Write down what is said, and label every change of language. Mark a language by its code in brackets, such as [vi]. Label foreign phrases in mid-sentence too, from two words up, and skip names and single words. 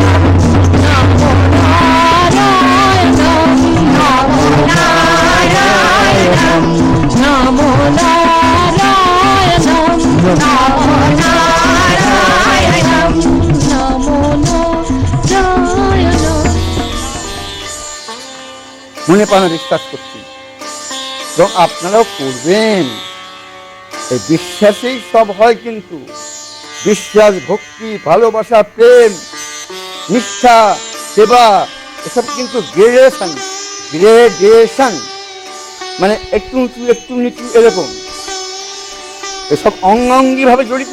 [sa] नमो नारायणं नमो नारायणं नमो नारायणं नमो नारायणं नमो नारायणं [bn] মনে প্রাণে বিশ্বাস করছি এবং আপনারাও করবেন। এই বিশ্বাসেই সব হয়, কিন্তু বিশ্বাস, ভক্তি, ভালোবাসা, প্রেম, নিষ্ঠা, সেবা এসব কিন্তু গ্রেডেশন মানে একটু উঁচু একটু নিচু এরকম, এসব অঙ্গাঙ্গি ভাবে জড়িত।